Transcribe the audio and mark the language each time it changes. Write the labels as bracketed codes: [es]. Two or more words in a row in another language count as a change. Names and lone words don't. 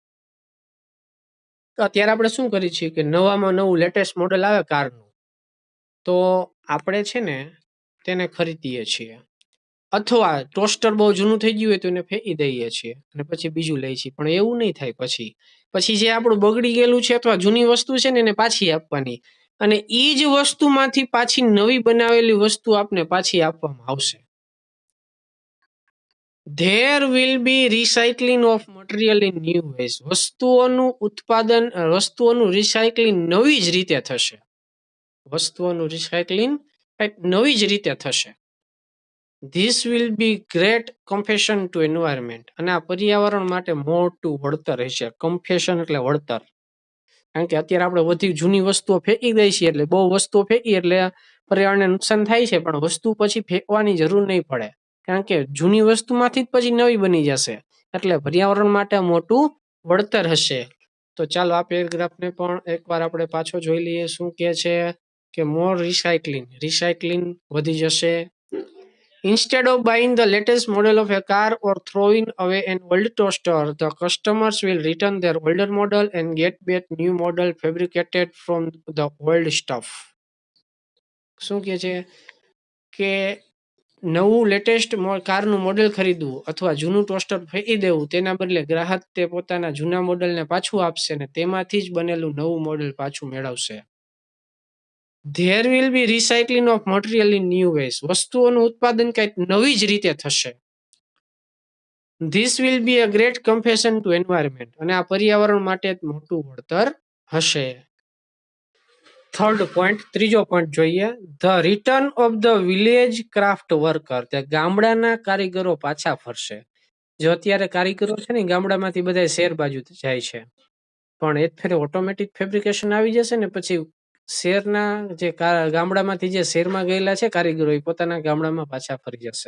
[gu] તો અત્યારે આપણે શું કરીએ છીએ કે નવામાં નવું [en] latest model [gu] આવે કારનું તો આપણે છે ને તેને ખરીદીએ છીએ, અથવા ટોસ્ટર બહુ જૂનું થઈ ગયું હોય તો એને ફેંકી દઈએ છીએ અને પછી બીજું લઈએ છીએ. પણ એવું નહીં થાય, પછી જે આપણું બગડી ગયેલું છે અથવા જૂની વસ્તુ છે ને એને પાછી આપવાની અને એ જ વસ્તુમાંથી પાછી નવી બનાવેલી વસ્તુ આપને પાછી આપવામાં આવશે. [en] There will be recycling of material in new ways. [gu] વસ્તુઓનું રિસાયકલિંગ નવી જ રીતે થશે. વસ્તુઓનું રિસાયકલિંગ કંઈક નવી જ રીતે થશે. [en] This will be great compensation to environment. [gu] અને આ પર્યાવરણ માટે મોટું વળતર હશે. કમ્પેશન એટલે વળતર. કારણ કે અત્યારે આપણે બધી જૂની વસ્તુઓ ફેંકી દઈએ છીએ, એટલે બહુ વસ્તુઓ ફેંકી એટલે પર્યાવરણને નુકસાન થાય છે, પણ વસ્તુ પછી ફેંકવાની જરૂર નહીં પડે, કારણ કે જૂની વસ્તુમાંથી જ પછી નવી બની જશે. એટલે પર્યાવરણ માટે મોટું વળતર હશે. તો ચાલો આ પેરેગ્રાફને પણ એકવાર આપણે પાછો જોઈ લઈએ. શું કહે છે કે [en] more recycling [gu] વધી જશે. [en] Instead of buying the latest model of a car or throwing away an old toaster, the customers will return their older model and get back new model fabricated from the old stuff. [gu] શું કહે છે કે નવું લેટેસ્ટ કારનું મોડેલ ખરીદવું અથવા જૂનું ટોસ્ટર ફેંકી દેવું, તેના બદલે ગ્રાહક તે પોતાના જૂના મોડેલને પાછું આપશે અને તેમાંથી જ બનેલું નવું મોડેલ પાછું મેળવશે. [en] There will be recycling of material in new ways. [gu] વસ્તુઓનું ઉત્પાદન કંઈક નવી જ રીતે થશે. [en] This will be a great compensation to environment. [gu] અને આ પર્યાવરણ માટે મોટું વળતર હશે. [en] third point, [gu] ત્રીજો પોઈન્ટ જોઈએ. [en] the return of the village craft worker. [gu] તે ગામડાના કારીગરો પાછા ફરશે. જો અત્યારે કારીગરો છે ને ગામડામાંથી બધા શહેર બાજુ જાય છે, પણ એક ફેરે [en] automatic fabrication [gu] આવી જશે ને પછી શહેરના જે ગામડામાંથી જે શહેરમાં ગયેલા છે કારીગરો એ પોતાના ગામડામાં પાછા ફરી જશે.